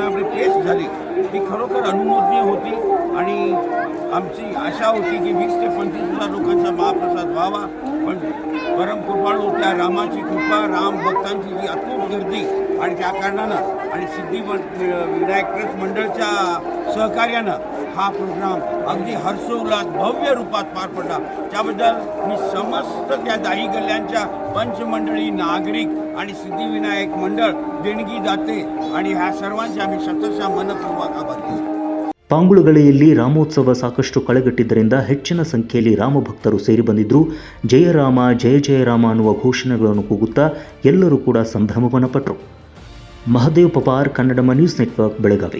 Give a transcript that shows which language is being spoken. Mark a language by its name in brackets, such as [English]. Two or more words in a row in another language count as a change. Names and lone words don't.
[Marathi] आपली पेश झाली ती खरोखर अनुमोदनीय होती आणि आमची आशा होती की 20 ते 25,000 लोकांचा महाप्रसाद व्हावा पण परम कृपाळू त्या रामाची कृपा, राम भक्तांची जी अतूट गर्दी आणि त्या कारणानं आणि सिद्धिविनायक ट्रस्ट मंडळच्या सहकार्यानं हा प्रोग्राम अगदी हर्षोल्लास भव्य रूपात पार पडला. त्याबद्दल मी समस्त त्या दाही गल्ल्यांच्या पंचमंडळी, नागरिक आणि सिद्धिविनायक मंडळ, देणगी दाते आणि ह्या सर्वांचे आम्ही शतशः मनपूर्वक आभारी. [Kannada] ಪಾಂಗುಳುಗಳೆಯಲ್ಲಿ ರಾಮೋತ್ಸವ ಸಾಕಷ್ಟು ಕಳೆಗಟ್ಟಿದ್ದರಿಂದ ಹೆಚ್ಚಿನ ಸಂಖ್ಯೆಯಲ್ಲಿ ರಾಮಭಕ್ತರು ಸೇರಿ ಬಂದಿದ್ದರು. ಜಯರಾಮ ಜಯ ಜಯರಾಮ ಅನ್ನುವ ಘೋಷಣೆಗಳನ್ನು ಕೂಗುತ್ತಾ ಎಲ್ಲರೂ ಕೂಡ ಸಂಭ್ರಮವನ್ನು ಪಟ್ಟರು. ಮಹದೇವ್ ಪಪಾರ್, ಕನ್ನಡಮ ನ್ಯೂಸ್ ನೆಟ್ವರ್ಕ್, ಬೆಳಗಾವಿ.